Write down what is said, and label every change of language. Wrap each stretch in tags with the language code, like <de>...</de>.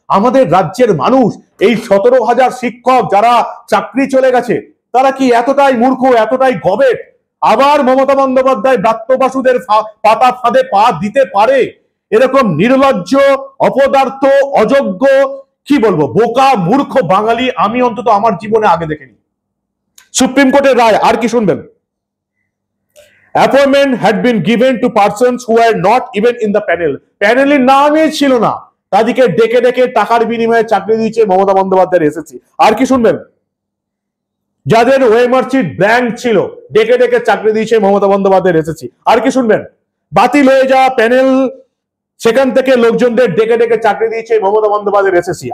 <bn>আমাদের রাজ্যের মানুষ, এই 17,000 শিক্ষক যারা চাকরি চলে গেছে, তারা কি এতটাই মূর্খ, এতটাই গবেট? আবার মমতা বন্দ্যোপাধ্যায় ব্রাত্য বাসুদের পাতা ফাঁদে পা দিতে পারে? এরকম নির্লজ্জ, অপদার্থ, অযোগ্য, কি বলবো, বোকা মূর্খ বাঙালি আমি অন্তত আমার জীবনে আগে দেখিনি। সুপ্রিম কোর্টের রায় আর কি শুনবেন?</bn> <en>Appointment had been given to persons who were not even in the panel.</en> <bn>প্যানেলের নামই ছিল না, তাদেরকে ডেকে ডেকে টাকার বিনিময়ে চাকরি দিয়েছে মমতা বন্দ্যোপাধ্যায়ের এসএসসি। আর কি শুনবেন? যাদের ওএমআর সিট ব্ল্যাঙ্ক ছিল, ডেকে ডেকে চাকরি দিয়েছে মমতা বন্দ্যোপাধ্যায়ের এসএসসি। আর কি শুনবেন? বাতিল হয়ে যাওয়া প্যানেল, সেখান থেকে লোকজনদের ডেকে ডেকে চাকরি দিয়েছে মমতা বন্দ্যোপাধ্যায়ের এসএসসি।</bn>